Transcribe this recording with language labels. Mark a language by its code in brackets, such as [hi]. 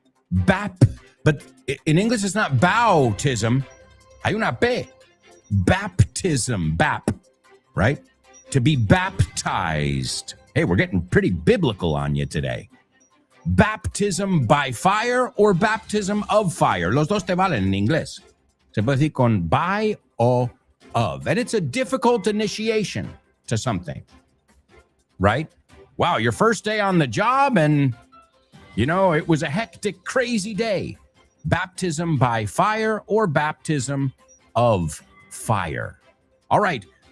[en] But in English it's not bautism. Hay una P. Baptism, right? To be baptized. Hey, we're getting pretty biblical on you today. Baptism by fire or baptism of fire. [es] Los dos te valen en inglés. Se puede decir con by o of. [en] And it's a difficult initiation to something, right? Wow, your first day on the job and, it was a hectic, crazy day. Baptism by fire or baptism of fire. All right.